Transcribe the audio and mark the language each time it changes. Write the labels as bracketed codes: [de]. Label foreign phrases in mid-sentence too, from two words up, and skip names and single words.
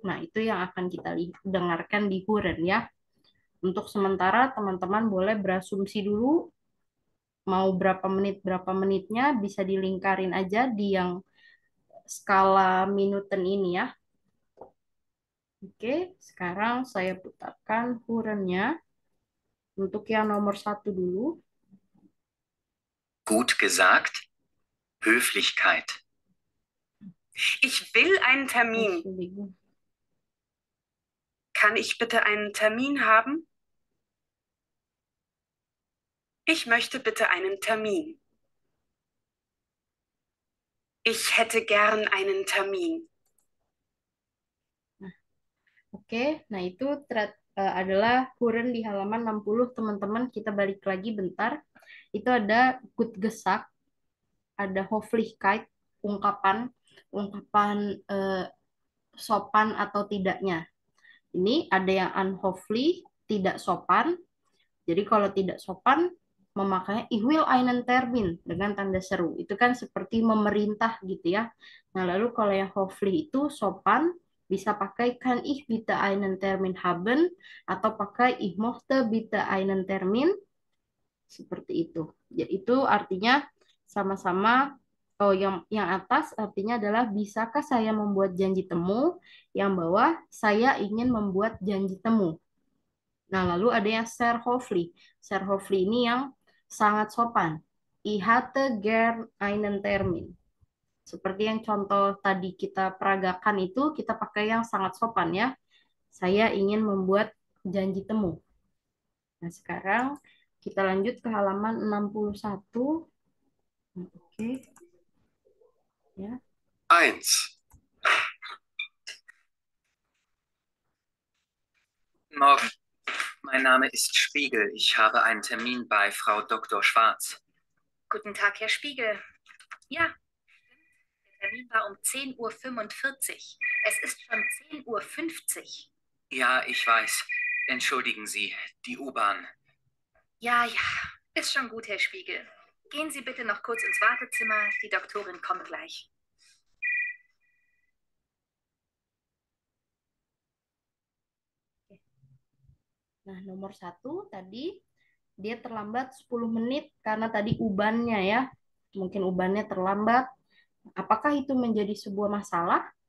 [id] Nah, itu yang akan kita dengarkan di Huren ya. Untuk sementara teman-teman boleh berasumsi dulu mau berapa menitnya bisa dilingkarin aja di yang skala minuten ini ya. Oke, sekarang saya putarkan hurennya untuk yang nomor 1 dulu. [de] Gut gesagt. Höflichkeit. Ich will einen Termin. Entschuldigung. Kann ich bitte einen Termin haben? Ich möchte bitte einen Termin. Ich hätte gern einen Termin. [id] Oke, nah itu adalah huren di halaman 60, teman-teman. Kita balik lagi bentar. Itu ada [de] gut gesagt, [id] ada Höflichkeit, ungkapan ungkapan sopan atau tidaknya. Ini ada yang unhöflich, tidak sopan. Jadi kalau tidak sopan, memakainya [de] ich will einen Termin [id] dengan tanda seru. Itu kan seperti memerintah gitu ya. Nah, lalu kalau yang höflich itu sopan, bisa pakai [de] kann ich bitte einen Termin haben [id] atau pakai [de] ich möchte bitte einen Termin, [id] seperti itu. Jadi itu artinya sama-sama. Oh, yang atas artinya adalah bisakah saya membuat janji temu? Yang bawah saya ingin membuat janji temu. Nah, lalu ada yang [de] sehr höflich. Sehr höflich [id] ini yang sangat sopan. [de] Ich hatte gern einen Termin. [id] Seperti yang contoh tadi kita peragakan itu, kita pakai yang sangat sopan ya. Saya ingin membuat janji temu. Nah, sekarang kita lanjut ke halaman 61. Oke. Ya. 1. [de] Morgen. Mein Name ist Spiegel. Ich habe einen Termin bei Frau Dr. Schwarz. Guten Tag, Herr Spiegel. Ja, der Termin war um 10:45 Uhr. Es ist schon 10:50 Uhr. Ja, ich weiß. Entschuldigen Sie, die U-Bahn. Ja, ja, ist schon gut, Herr Spiegel. Gehen Sie bitte noch kurz ins Wartezimmer. Die Doktorin kommt gleich. [id] Nah, nomor 1 tadi dia terlambat 10 menit karena tadi ubannya ya. Mungkin ubannya terlambat. Apakah itu menjadi sebuah masalah?